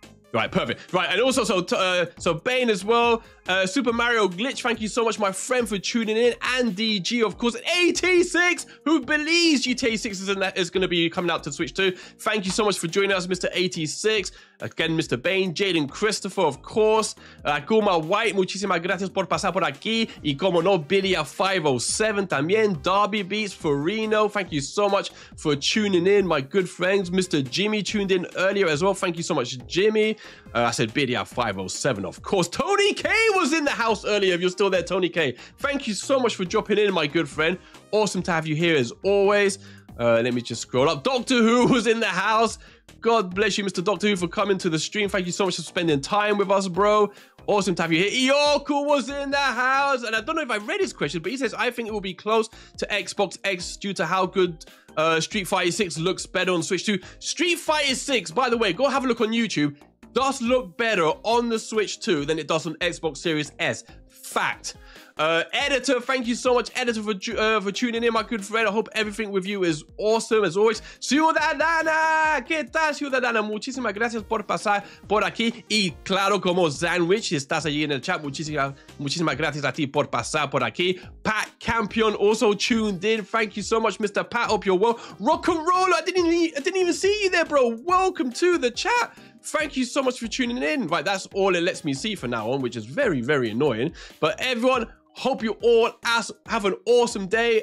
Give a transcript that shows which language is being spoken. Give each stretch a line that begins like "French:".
English: Right, perfect. Right, and also, so Bane as well. Super Mario Glitch, thank you so much, my friend, for tuning in. And DG, of course, 86, who believes GTA 6 is going to be coming out to Switch 2. Thank you so much for joining us, Mr. 86. Again, Mr. Bain, Jaden Christopher, of course.
Spanish: Kuma White, muchísimas gracias por pasar por aquí. Y como no, Bidia507 también.
English: Darby Beats, Farino, thank you so much for tuning in, my good friends. Mr. Jimmy tuned in earlier as well. Thank you so much, Jimmy. I said Bidia507, of course. Tony K was in the house earlier. If you're still there, Tony K, thank you so much for dropping in, my good friend. Awesome to have you here as always. Let me just scroll up. Doctor Who was in the house. God bless you, Mr. Doctor Who, for coming to the stream. Thank you so much for spending time with us, bro. Awesome to have you here. Ioku was in the house. And I don't know if I read his question, but he says, I think it will be close to Xbox X due to how good Street Fighter 6 looks better on Switch 2. Street Fighter 6, by the way, go have a look on YouTube. Does look better on the Switch 2 than it does on Xbox Series S. Fact. Editor, thank you so much, Editor, for tuning in, my good friend. I hope everything with you is awesome as always.
Spanish: Ciudadana, ¿qué tal, Ciudadana? Muchísimas gracias por pasar por aquí. Y claro, como Sandwich, estás allí en el chat. Muchísimas gracias a ti por pasar por aquí.
English: Pat Campion also tuned in. Thank you so much, Mr. Pat. Hope you're well. Rock and roll. I didn't even see you there, bro. Welcome to the chat. Thank you so much for tuning in. Right, that's all it lets me see for now on, which is very, very annoying. But everyone, hope you all have an awesome day.